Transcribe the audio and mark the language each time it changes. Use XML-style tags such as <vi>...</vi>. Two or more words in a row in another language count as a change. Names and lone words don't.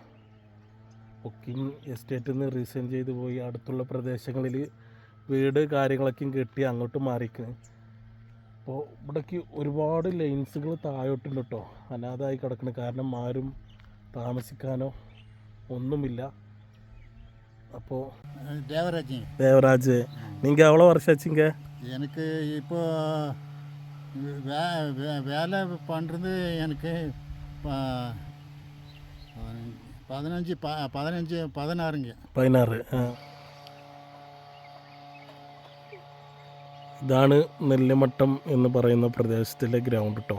<ml>ബുക്കിംഗ് എസ്റ്റേറ്റിൽ നിന്ന് റീസൈൻ ചെയ്ത് പോയി അടുത്തുള്ള പ്രദേശങ്ങളിൽ വീട് കാര്യങ്ങളൊക്കെയും കെട്ടി അങ്ങോട്ട് മാറിക്കുന്നു. അപ്പോൾ ഇവിടേക്ക് ഒരുപാട് ലൈൻസുകൾ താഴോട്ടുണ്ട് കേട്ടോ, അനാഥമായി കിടക്കുന്നു. കാരണം ആരും താമസിക്കാനോ ഒന്നുമില്ല.</ml> <ta>അപ്പോൾ ദേവരാജ് நீங்கள் எவ்வளோ வருஷம் ஆச்சுங்க? எனக்கு இப்போ வேலை பண்ணுறது எனக்கு 16.</ta> <ml>ഇതാണ് നെല്ലിമട്ടം എന്ന് പറയുന്ന പ്രദേശത്തിലെ ഗ്രൗണ്ട് കേട്ടോ.</ml>